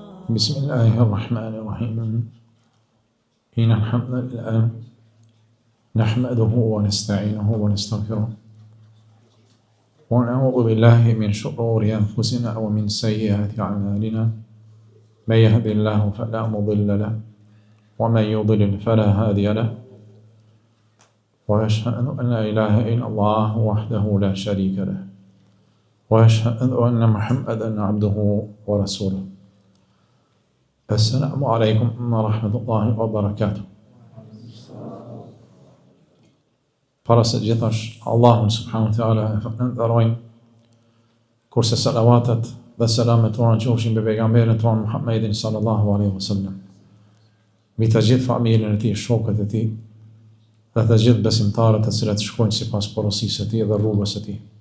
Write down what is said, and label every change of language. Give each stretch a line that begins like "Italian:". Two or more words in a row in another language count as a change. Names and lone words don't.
Arabic: بسم الله الرحمن الرحيم إن الحمد لله نحمده ونستعينه ونستغفره ونعوذ بالله من شرور أنفسنا ومن سيئات أعمالنا من يهد الله فلا مضل له ومن يضلل فلا هادي له وأشهد أن لا إله إلا الله وحده لا شريك له وأشهد أن محمدا عبده ورسوله. السلام عليكم ورحمة الله وبركاته.
Albanian: Para se gjithash Allahun
Arabic: سبحانه وتعالى
Albanian: e falenderojmë, kurse salavatet dhe selamet tona qofshin mbi pejgamberin ton Muhammedin
Arabic: صلى الله عليه وسلم,
Albanian: mbi të gjithë familjen e tij, shokët e tij dhe të gjithë besimtarët të cilët shkojnë sipas porosisë së tij dhe rrugës së tij.